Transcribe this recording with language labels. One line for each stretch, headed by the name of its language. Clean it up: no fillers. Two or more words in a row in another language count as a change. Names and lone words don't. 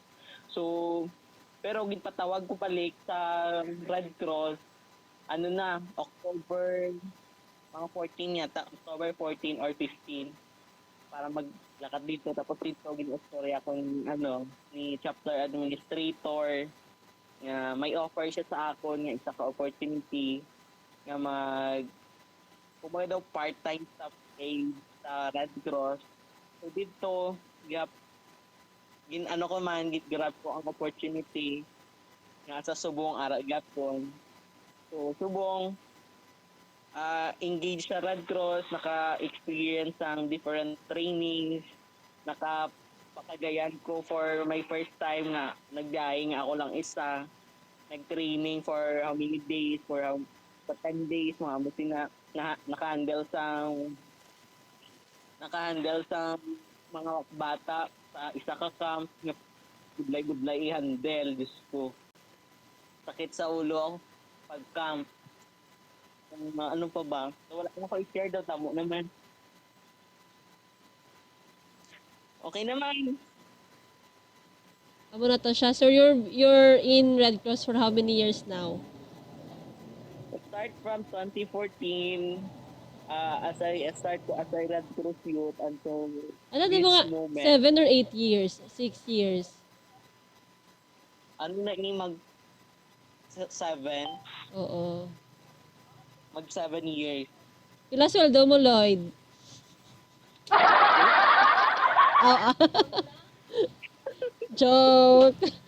Hiligaynon: So pero ginpatawag ko balik sa Red Cross October mga 14 yata, October 14 or 15 para maglakad dito tapos dito ginistorya akong ni
English: chapter administrator
Hiligaynon: may offer siya sa akon nga isa ka opportunity nga kumbaga daw
English: part-time staff aid
Hiligaynon: sa Red Cross. So dito, grab ko ang opportunity nga sa subong ara gapon. So subong engage sa Red Cross, naka-experience ang
English: different trainings,
Hiligaynon: nakapakagayan ko
English: for my first time
Hiligaynon: nga nagbiyahe nga ako lang isa.
English: Nag-training for how many days, for 10 days,
Hiligaynon: mga musina naka-handle sa mga bata sa isa ka camp nga budlay i-handle. Diyos ko. Sakit sa ulo pag camp. Ano pa ba? So, wala ko i-share daw. Tamo naman. Okay naman. Amo na to siya.
English: So you're in Red Cross for how many years now? Start from 2014 as I start to as a Red Cross youth until Di mga 7 or 8 years? 6 years?
Hiligaynon: Na ini mag 7? Oo. Mag 7 years. Pila sweldo mo, Lloyd? Joke.